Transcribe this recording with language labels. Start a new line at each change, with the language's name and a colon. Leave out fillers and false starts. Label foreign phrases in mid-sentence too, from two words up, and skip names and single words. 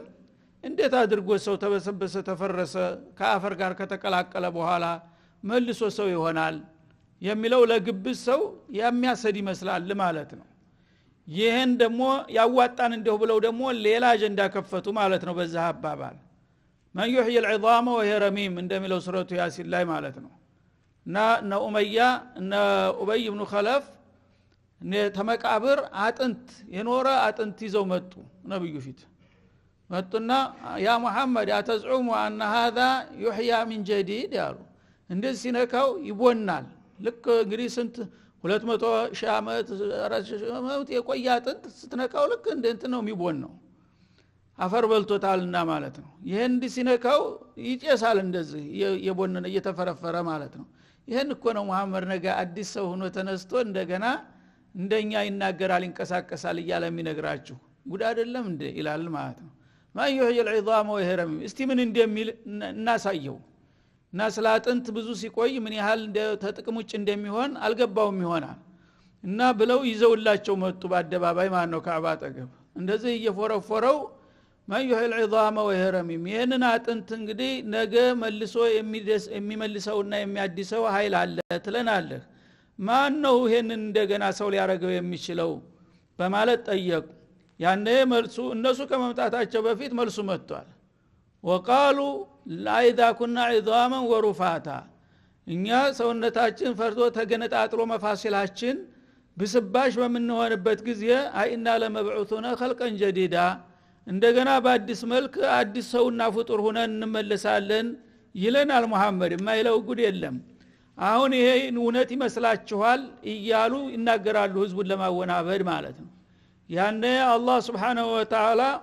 Amharic: እንዴት አድርጎ ሰው ተበሰበሰ ተፈረሰ ከአፈር ጋር ከተቀላቀለ በኋላ መልሶ ሰው ይሆናል የሚለው ለግብስ ሰው የሚያሰድ ይመስላል ማለት ነው ይሄን ደግሞ ያዋጣን እንደው ብለው ደግሞ ሌላ አጀንዳ ከፈቱ ማለት ነው በዛ አባባል ማን
Arabic: ይحيي العظام وهي رميم
Amharic: እንደሚለው ሱረቱ ያሲን ላይ ማለት ነው እና ኡመያ እና ኡበይ ኢብኑ ኸለፍ ተመቃብር አጥንት የኖረ አጥንት ይዘው መጡ ነብዩ ፊት መጡና
Arabic: يا محمد أتزعم أن هذا يحيى من جديد
Amharic: ያሉ እንደዚህ ሲነካው ይቦናል ልክ እንግዲህ ስንት 200 ሺህ ዓመት 400 ዓመት የቆየ አጥንት ስትነካው ልክ እንት ነው የሚቦነው አፈር በልቶታልና ማለት ነው ይሄን እንዲህ ሲነካው ይጨሳል እንደዚህ የቦነነ እየተፈረፈረ ማለት ነው ይሄን እኮ ነው መሐመድ ነገ አዲስ ሰው ሆኖ ተነስቶ እንደገና እንደኛ ይናገራል ይንቀሳቀሳል ይያለ የሚነግራችሁ ጉድ አይደለም እንደ ይላል ማለት ነው ማን
Arabic: يحيي العظام وهي رميم
Amharic: እስቲ ምን እንደሚል እናሳየው እና ስላጥንት ብዙ ሲቆይ ምን ያህል ተጥቅም ውጭ እንደሚሆን አልገባውም ይሆናል እና ብለው ይዘውላቸው መጡ በአደባባይ ማን ነው ካዕባ አጠገብ እንደዚህ እየፎረፎረው ማን
Arabic: يحيي العظام وهي رميم
Amharic: ይሄንን አጥንት እንግዲህ ነገ መልሶ የሚመልሰውና የሚያድሰው ኃይል አለ ትለናለህ ማን ነው ይሄንን እንደገና ሰው ሊያረገው የሚችለው በማለት ጠየቁ ያኔ መልሱ እነሱ ከመምጣታቸው በፊት መልሱ መጥቷል
Arabic: وقالوا لا اذا كنا عظاما ورفاتا
Amharic: እኛ ሰውነታችን ፈርቶ ተገነጣጥሎ መፋሲላችን ብስባሽ በመንሆንበት ጊዜ
Arabic: أئنا لمبعوثون خلقا جديدا
Amharic: እንደገና በአዲስ መልክ አዲስ ሰውና ፍጡር ሆነን እንመለሳለን ይለናል መሐመድ የማይለው ጉድ የለም አሁን ይሄ እውነት ይመስላችኋል እያሉ ይናገራሉ ህዝቡን ለማወናበድ ማለት ነው ያኔ አላህ
Arabic: سبحانه وتعالى